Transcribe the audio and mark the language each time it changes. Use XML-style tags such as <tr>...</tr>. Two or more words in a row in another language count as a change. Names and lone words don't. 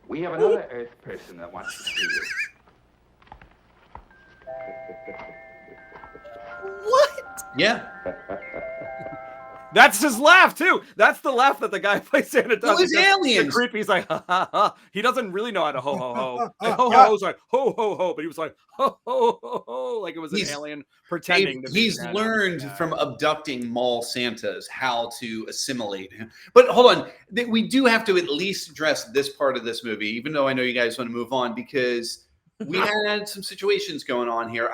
<en>We have another Earth person that wants to see you. What? Yeah. That's his laugh too. That's the laugh that the guy plays Santa does. It was aliens. Creepy. He's like, ha ha ha. He doesn't really know how to ho ho ho. And ho ho ho's like ho ho ho, but he was like ho ho ho ho, like it was an alien pretending. He's learned from abducting mall Santas how to assimilate him. But hold on, we do have to at least address this part of this movie, even though I know you guys want to move on, because we had some situations going on here.</en>